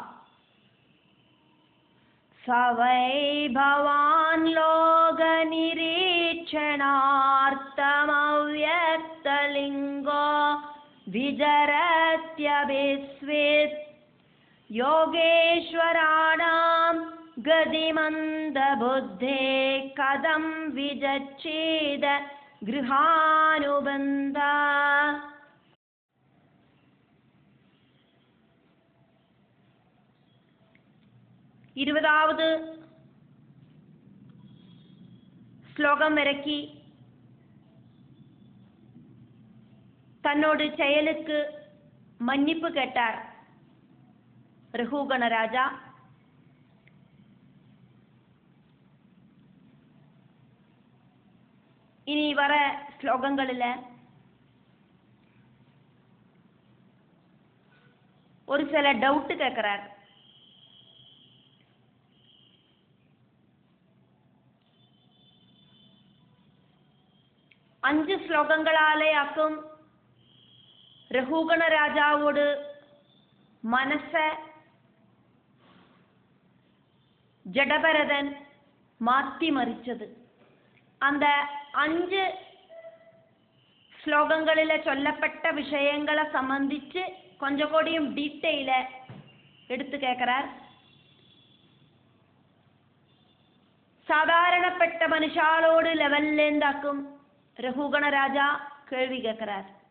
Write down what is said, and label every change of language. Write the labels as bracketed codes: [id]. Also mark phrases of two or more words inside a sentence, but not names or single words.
[sa] स वै भवान् लोकनिरीक्षणार्थमव्यक्तलिङ्गो विचरत्यभिस्विद् योगेश्वराणां गतिमन्दबुद्धे कथं विचक्षीद गृहानुबन्धः। [ta] 20வது ஸ்லோகம் இறக்கி தன்னோடு செயலுக்கு மன்னிப்பு கேட்டார் ரகுகண ராஜா. இனி வர ஸ்லோகங்களில் ஒரு சில டவுட் கேட்கிறார். [ml] അഞ്ച് ശ്ലോകങ്ങളാലെ ആക്കും രഘുഗണ രാജാവോട് മനസ്സ് ജഡഭരതൻ മാറ്റിമറിച്ചത്. [ta] அந்த 5 ஸ்லோகங்களில் சொல்லப்பட்ட விஷயங்களை சம்பந்திச்சு கொஞ்சம் கூடியும் டீட்டெயில எடுத்து கேட்கிறார். சாதாரணப்பட்ட மனுஷாலோடு லெவல்லேந்தாக்கும் ரகுகண ராஜா கேள்வி கேட்கிறார்.